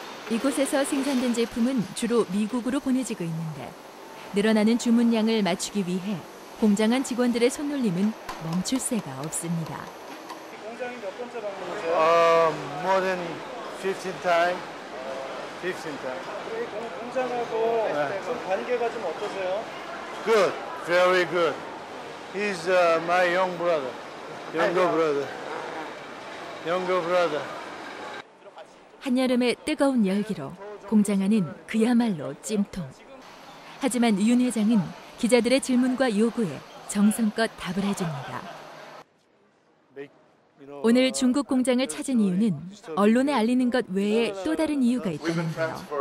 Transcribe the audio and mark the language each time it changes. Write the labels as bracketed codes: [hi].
[ko] 이곳에서 생산된 제품은 주로 미국으로 보내지고 있는데 늘어나는 주문량을 맞추기 위해 공장 안 직원들의 손놀림은 멈출 새가 없습니다. 공장이 몇 번째 방문이세요? [en] More than 15 times. 15 times. [ko] 공장하고 좀 관계가 좀 어떠세요? [en] Good, very good. He's my young brother, younger brother, younger brother. [ko] 한여름의 뜨거운 열기로 공장 안은 그야말로 찜통. 하지만 윤 회장은 기자들의 질문과 요구에 정성껏 답을 해줍니다. 오늘 중국 공장을 찾은 이유는 언론에 알리는 것 외에 또 다른 이유가 있다는데요.